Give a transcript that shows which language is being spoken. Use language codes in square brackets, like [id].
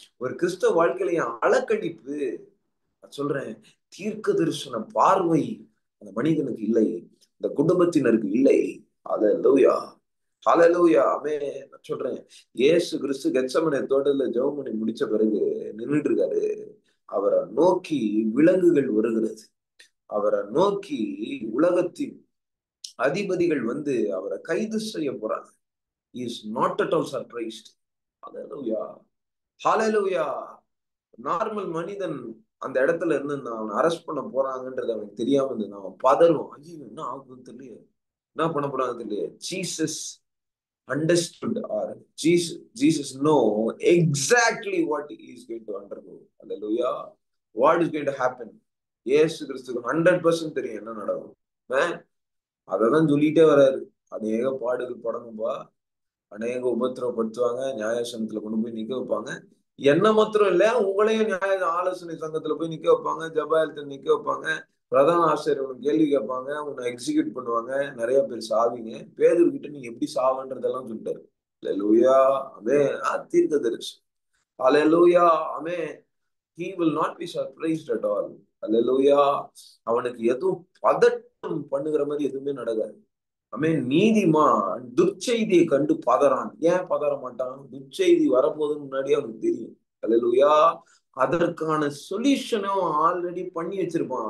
[ta] ஒரு கிறிஸ்தவ வாழ்க்கையில ஏன் அலக்கழிப்பு? சொல்றேன், தீர்க்க தரிசன பார்வை அந்த மனிதனுக்கு இல்லை, இந்த குடும்பத்தினருக்கு இல்லை. அல்லேலூயா. ஹல்லேலூயா. ஆமென். நான் சொல்றேன், இயேசு கிறிஸ்து கெத்செமனே தோட்டத்துல ஜெபம் பண்ணி முடிச்ச பிறகு நின்னுட்டு இருக்காரு. அவரை நோக்கி விலங்குகள் வருகிறது. அவரை நோக்கி உலகத்தின் அதிபதிகள் வந்து அவரை கைது செய்ய போறாங்க. [en] He is not at all surprised. [ta] Hallelujah. Hallelujah. Normal மனிதன் அந்த இடத்துல இருந்து அவனை அரெஸ்ட் பண்ண போறாங்கன்றது அவனுக்கு தெரியாம இருந்தது. அவன் பதறுவான். ஐயோ, என்ன ஆகுதுன்னு தெரியல, என்ன பண்ண போறாங்க தெரியல. [en] Jesus understood, or Jesus know exactly what he is going to undergo. Hallelujah. What is going to happen? [ta] இயேசு கிறிஸ்துக்கு 100% தெரியும் என்ன நடக்கும். அததான் சொல்லிட்டே வராரு. அநேக பாடுகள் படணும்பா, அநேக உபத்திரவப்படுத்துவாங்க, நியாயசனத்துல கொண்டு போய் நிக்க வைப்பாங்க. என்ன மாத்திரம் இல்ல, உங்களையும் நியாய ஆலோசனை சங்கத்துல போய் நிக்க வைப்பாங்க, ஜபாலயத்துல நிக்க வைப்பாங்க, பிரதான ஆசிரியர் கேள்வி கேட்பாங்க, உன்னை எக்ஸிக்யூட் பண்ணுவாங்க, நிறைய பேர் சாவீங்க. பேதுருக்கிட்ட நீ எப்படி சாவன்றதெல்லாம் சொல்லிட்டாரு. அல்லேலூயா. ஆமென். தீர்க்கதரிசி. அல்லேலூயா. ஆமென். [en] He will not be surprised at all. [ta] அல்லேலூயா. அவனுக்கு எதுவும் பதட்டம் பண்ணுகிற மாதிரி எதுவுமே நடக்காது. ஆமென். நீதிமான் துர்ச்செய்தியை கண்டு பதறான். ஏன் பதற மாட்டான்? துர்ச்செய்தி வரப்போதுன்னு முன்னாடியே அவனுக்கு தெரியும். அல்லேலூயா. அதற்கான சொல்யூஷனும் ஆல்ரெடி பண்ணி வச்சிருப்பான்.